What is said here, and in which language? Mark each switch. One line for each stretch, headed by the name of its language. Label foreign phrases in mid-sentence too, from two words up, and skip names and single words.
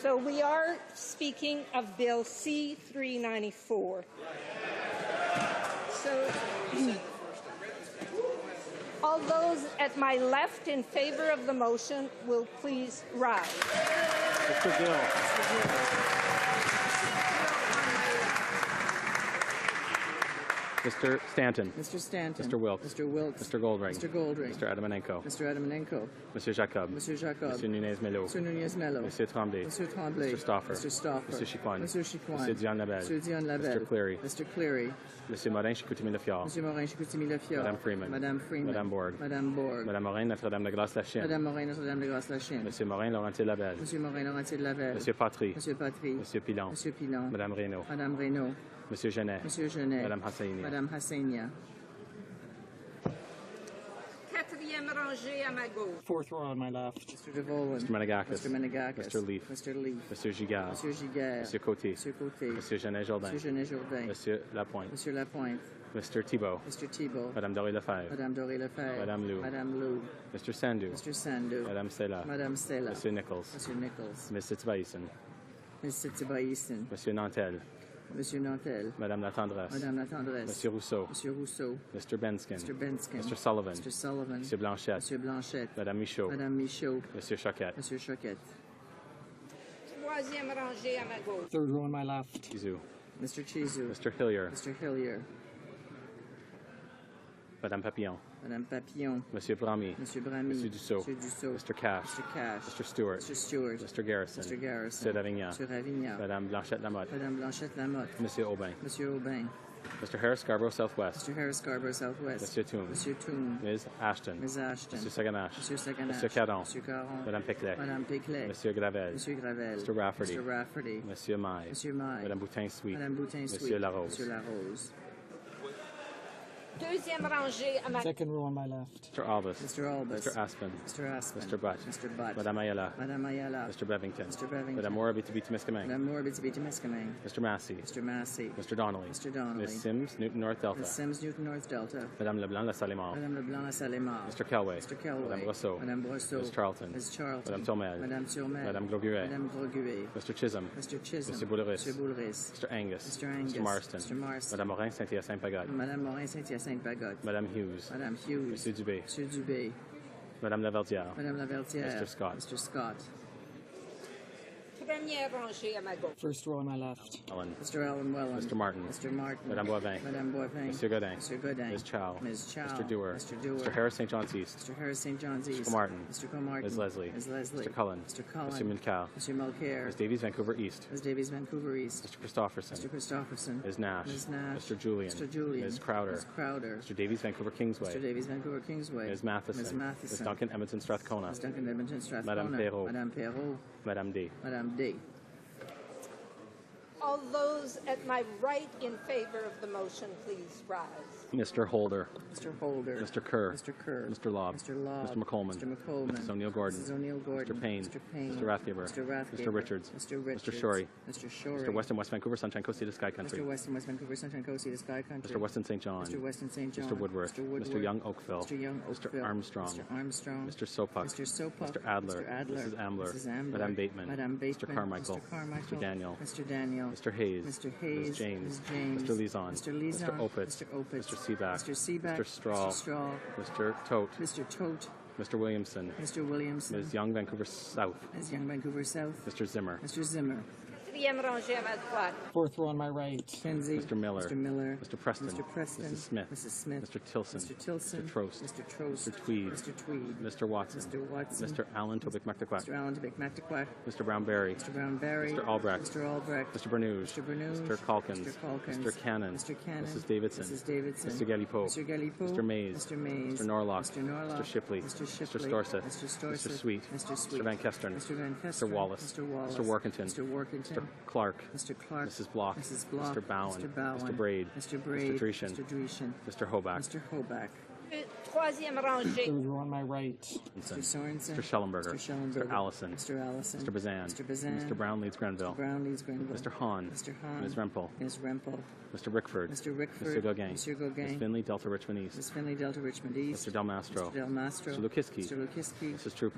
English: So we are speaking of Bill C-394. So all those at my left in favor of the motion will please rise. Mr. Gill. Mr. Stanton. Mr. Stanton. Mr. Wilkes. Mr. Wilkes. Mr. Goldring. Mr. Goldring. Mr. Adamanenko. Mr. Adamanenko. Monsieur Jacob. Monsieur Jacob. Monsieur Nunez-Melo. Monsieur Nunez-Melo. Monsieur Tremblay. Monsieur Tremblay. Mr. Stauffer. Mr. Stauffer. Monsieur Chiffon. Monsieur Chiffon. Monsieur Dion Labelle. Monsieur Dion Labelle. Mr. Cleary. Mr. Cleary. Monsieur Morin-Chicoutimi-Lefiard. Monsieur Morin-Chicoutimi-Lefiard. Madame Freeman. Madame Freeman. Madame Borg. Madame Borg. Madame Morin, Notre-Dame-de-Grâce-la-Chine. Madame Morin, Notre-Dame-de-Grâce-la-Chine. Monsieur Morin, Laurentier-Labelle. Monsieur Morin, Laurentier-Labelle. Monsieur Patry. Monsieur Patry. Monsieur Pilon. Monsieur Pilon. Madame Reynaud. Madame Reynaud. Monsieur Genet. Monsieur Genet. Madame Hassainia. Madame Hassainia.
French: Quatrième rangée à ma gauche.
English: Fourth row on my left. Mr. DeVolen. Mr. Menegakis. Mr. Menegakis. Mr. Leaf. Mr. Leaf. Monsieur Giguère. Monsieur Giguère. Monsieur Côté. Monsieur Côté. Monsieur Genet-Jourdain. Monsieur Genet-Jourdain. Monsieur Lapointe. Monsieur Lapointe. Mr. Thibault. Mr. Thibault. Madame Doré-Lefebvre. Madame Doré-Lefebvre. Madame Lou. Madame Lou. Mr. Sandhu. Mr. Sandhu. Madame Sela. Madame Sela. Monsieur Nichols. Monsieur Nichols. Ms. Sitzbaïsen. Ms. Sitzbaïsen. Monsieur Nantel. Monsieur Nantel. Madame La Tendresse. Madame La Tendresse. Monsieur Rousseau. Monsieur Rousseau. Mr. Benskin. Mr. Benskin. Mr. Sullivan. Mr. Sullivan. Monsieur Blanchette. Monsieur Blanchette. Madame Michaud. Madame Michaud. Monsieur Choquette. Monsieur Choquette.
French: Troisième rangée à ma gauche.
English: Third row on my left. Chizou. Mr. Chizou. Mr. Hillier. Mr. Hillier. Madame Papillon. Madame Papillon. Monsieur Bramy. Monsieur Bramy. Monsieur Dussault. Monsieur Dussault. Mr. Cash. Mr. Cash. Mr. Stewart. Mr. Stewart. Mr. Garrison. Mr. Garrison. Monsieur Ravignan. Monsieur Ravignan. Madame Blanchette-Lamotte. Madame Blanchette-Lamotte. Monsieur Aubin. Monsieur Aubin. Mr. Harris Scarborough Southwest. Mr. Harris Scarborough Southwest. Monsieur Toome. Monsieur Toome. Ms. Ashton. Ms. Ashton. Monsieur Saganache. Monsieur Saganache. Monsieur Caron. Monsieur Caron. Madame Peclet. Madame Peclet. Monsieur Gravel. Monsieur Gravel. Mr. Rafferty. Mr. Rafferty. Monsieur Maille. Monsieur Maille. Madame Boutin-Sweet. Madame Boutin-Sweet. Monsieur Larose. Monsieur Larose.
French: Deuxième rangée à ma
English: Second row on my left. Mr. Albus. Mr. Albus. Mr. Aspen. Mr. Aspen. Mr. Butt. Mr. Butt. Madame Ayala. Madame Ayala. Mr. Bevington. Mr. Bevington. Madame Moore Abitibi-Temiskaming. Madame Moore Abitibi-Temiskaming. Mr. Massey. Mr. Massey. Mr. Donnelly. Mr. Donnelly. Ms. Sims, Newton North Delta. Ms. Sims, Newton North Delta. Madame Leblanc, La Salle-Mort. Madame Leblanc, La Salle-Mort. Mr. Kelway. Mr. Kelway. Madame Brosseau. Madame Brosseau. Ms. Charlton. Ms. Charlton. Madame Turmel. Madame Turmel. Madame Groguet. Madame Groguet. Mr. Chisholm. Mr. Chisholm. Mr. Boulris. Mr. Boulris. Mr. Angus. Mr. Angus. Mr. Marston. Mr. Marston. Madame Morin, Saint-Hyacinthe-Pagode. Madame Morin, Saint-Hyacinthe-Pagode. Madame Hughes. Madame Hughes. Monsieur Dubé. Monsieur Dubé. Madame Laverdière. Madame Laverdière. Mr. Scott. Mr. Scott.
French: première rangée à ma gauche.
English: First row on my left. Ellen. Mr. Ellen Welland. Mr. Martin. Mr. Martin. Madame Boivin. Madame Boivin. Monsieur Godin. Monsieur Godin. Ms. Chow. Ms. Chow. Mr. Dewar. Mr. Dewar. Mr. Harris St. John's East. Mr. Harris St. John's East. Mr. Martin. Mr. Comartin. Ms. Leslie. Ms. Leslie. Mr. Cullen. Mr. Cullen. Monsieur Mulcair. Monsieur Mulcair. Ms. Davies, Vancouver East. Ms. Davies, Vancouver East. Mr. Christopherson. Mr. Christopherson. Ms. Nash. Ms. Nash. Mr. Julian. Mr. Julian. Ms. Crowder. Ms. Crowder. Mr. Davies, Vancouver Kingsway. Mr. Davies, Vancouver Kingsway. Ms. Matheson. Ms. Matheson. Ms. Duncan, Edmonton, Strathcona. Ms. Duncan, Edmonton, Strathcona. Madame Perrault. Madame Perrault. Madame D. Madame D. All those at my right in favor of the motion, please rise. Mr. Holder. Mr. Holder. Mr. Kerr. Mr. Kerr. Mr. Lobb. Mr. Lobb. Mr. McColeman. Mr. McColeman. Mrs. O'Neill Gordon. Mrs. O'Neill Gordon. Mr. Payne. Mr. Payne. Mr. Rathgeber. Mr. Rathgeber. Mr. Richards. Mr. Richards. Mr. Shorey. Mr. Shorey. Mr. Weston, West Vancouver, Sunshine Coast, Sea to Sky Country. Mr. Weston, West Vancouver, Sunshine Coast, Sea to Sky Country. Mr. Weston St. John. Mr. Weston St. John. Mr. Woodworth. Mr. Woodworth. Mr. Young Oakville. Mr. Young Oakville. Mr. Armstrong. Mr. Armstrong. Mr. Sopuck. Mr. Sopuck. Mr. Adler. Mr. Adler. Mrs. Ambler. Mrs. Ambler. Madame Bateman. Madame Bateman. Mr. Carmichael. Mr. Carmichael. Mr. Daniel. Mr. Daniel. Mr. Hayes. Mr. Hayes. Ms. James. Ms. James. Mr. Lizon. Mr. Lizon. Mr. Opitz. Mr. Opitz. Mr. Seaback. Mr. Seaback. Mr. Straw. Mr. Straw. Mr. Tote. Mr. Tote. Mr. Williamson. Mr. Williamson. Ms. Young, Vancouver South. Ms. Young, Vancouver South. Mr. Zimmer. Mr. Zimmer.
French: Quatrième rangée à ma droite.
English: Fourth row on my right. Kenzie. Mr. Miller. Mr. Miller. Mr. Preston. Mr. Preston. Mrs. Smith. Mrs. Smith. Mr. Tilson. Mr. Tilson. Mr. Trost. Mr. Trost. Mr. Tweed. Mr. Tweed. Mr. Watson. Mr. Watson. Mr. Allen Tobic McTaquac. Mr. Allen Tobic McTaquac. Mr. Brown-Berry. Mr. Brown-Berry. Mr. Albrecht. Mr. Albrecht. Mr. Bernouge. Mr. Bernouge. Mr. Calkins. Mr. Calkins. Mr. Cannon. Mr. Cannon. Mrs. Davidson. Mrs. Davidson. Mr. Galipeau. Mr. Galipeau. Mr. Mays. Mr. Mays. Mr. Norlock. Mr. Norlock. Mr. Shipley. Mr. Mr. Shipley. Storseth. Mr. Storseth. Mr. Sweet. Mr. Sweet. Mr. Van Kestern. Mr. Van Kestern. Mr. Wallace. Mr. Wallace. Mr. Workington. Mr. Workington. Mr. Clark. Mr. Clark. Mrs. Block. Mrs. Block. Mr. Bowen. Mr. Bowen. Mr. Braid. Mr. Braid. Mr. Dreeshen. Mr. Dreeshen. Mr. Hoback. Mr. Hoback.
French: Troisième rangée.
English: Third row on my right. Mr. Schellenberger. Mr. Allison. Mr. Bazan. Mr. Brown leads Grenville. Mr. Hahn. Ms. Rempel. Mr. Rickford. Mr. Gauguin. Ms. Finley, Delta Richmond East. Mr. Del Mastro. Mr. Lukiski. Mrs. Troupe.